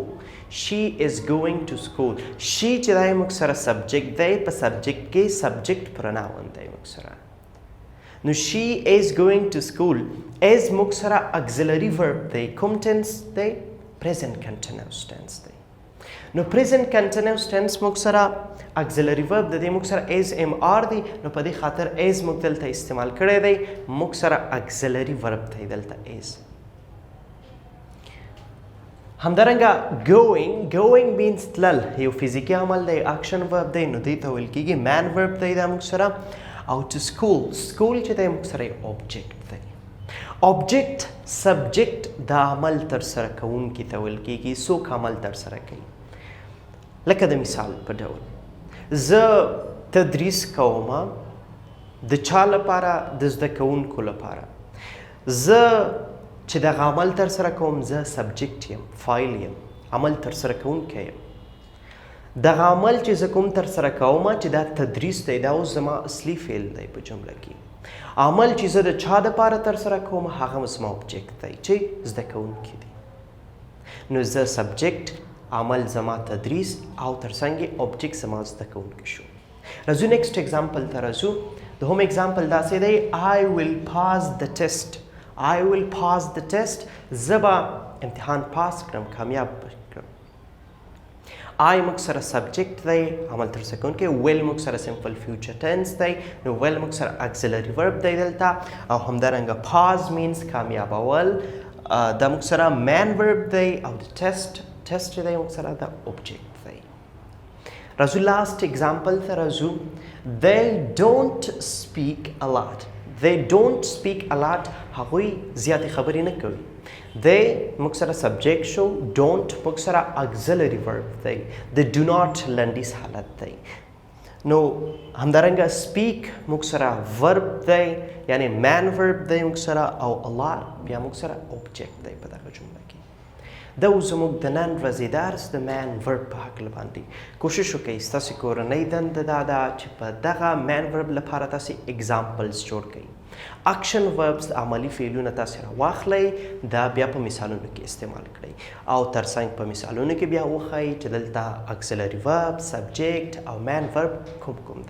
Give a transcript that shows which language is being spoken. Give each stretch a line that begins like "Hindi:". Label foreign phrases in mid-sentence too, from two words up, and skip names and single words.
English: she is going to school. she
Pashto: چې دی موږ سره subject دی، په subject کې
English: subject pronoun
Pashto: دی موږ سره. نو
English: she is going to school is
Pashto: موږ سره
English: auxiliary verb
Pashto: دی. کوم tense دی؟
English: present continuous tense دی.
Pashto: نو
English: present continuous tense
Pashto: موږ سره
English: auxiliary verb
Pashto: د دې موږ سره is mr دی. نو په دې خاطر is موږ دلته استعمال کړی دی. موږ سره
English: auxiliary verb
Pashto: دی دلته is. همدارنګه
English: going means
Pashto: تلل، یو فزیکي عمل دی،
English: action verb دی.
Pashto: نو دې ته ویل کیږي
English: main verb
Pashto: دی دا موږ سره. او
English: to school
Pashto: چې دی موږ سره object دی.
English: object subject
Pashto: د عمل تر سره کوونکي ته ویل کیږي، څوک عمل تر سره کوي. لکه د مثال په ډول زه تدریس کوم د چا لپاره؟ د زده کوونکو لپاره. زه چې دغه عمل تر سره کوم زه سبجیکټ یم، فایل یم، عمل تر سره کوونکی یم. دغه عمل چې زه کوم تر سره کوم چې دا تدریس دی، دا اوس زما اصلي فعل دی په جمله کې. عمل چې زه د چا دپاره تر سره کوم هغه زما object دی چې زده کوونکی دی. نو زه سبجیکټ، عمل زما تدریس، او ترڅنګ object زما زده کوونکی شو. راځو
English: next example
Pashto: ته راځو. د هم example داسې دی،
English: I will pass the test I will pass the test.
Pashto: زبا امتحان پاس کړم کامیاب کړم. I موږ سره سبجیکټ دی عمل ترسره کوونکی. will موږ سره
English: simple future tense
Pashto: دی نو will موږ سره
English: auxiliary verb
Pashto: دی دلته او همدارنګه
English: pass means
Pashto: کامیابول دا موږ سره
English: main verb
Pashto: دی او د test دی موږ سره د object دی. راځو
English: last example
Pashto: ته راځو.
English: They don't speak a lot. They don't speak a lot.
Pashto: هغوی زیاتې خبرې نه کوي. They موږ سره subject شو. don't موږ سره
English: auxiliary verb
Pashto: دی.
English: They do not
Pashto: لنډیز حالت دی. نو همدارنګه speak موږ سره verb دی یعنی
English: main verb
Pashto: دی موږ سره او
English: a lot
Pashto: بیا موږ سره object دی په دغه جمله کې. دا زموږ د نن ورځې درس د
English: main verb
Pashto: په هکله باندې. کوشش وکړئ ستاسې کورنۍ دنده دا ده چې په دغه
English: main verb
Pashto: لپاره تاسې اگزامپلز جوړ کړئ.
English: action verbs
Pashto: عملی فعلونه تاسې راواخلئ دا بیا په مثالونو کې استعمال کړئ او ترڅنګ په مثالونو کې بیا وښایئ چې دلته
English: auxiliary verb subject
Pashto: او
English: main verb
Pashto: کوم دی.